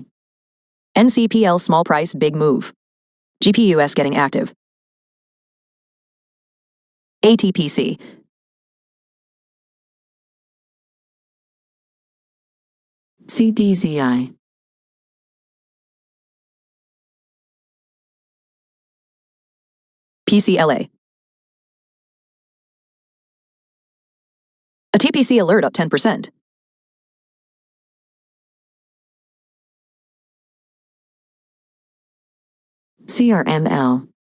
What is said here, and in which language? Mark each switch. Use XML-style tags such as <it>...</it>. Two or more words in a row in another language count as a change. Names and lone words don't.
<en>NCPL small price big move. GPUS getting active. ATPC. CDZI. PCLA. A TPC alert up 10%. CRML.</en>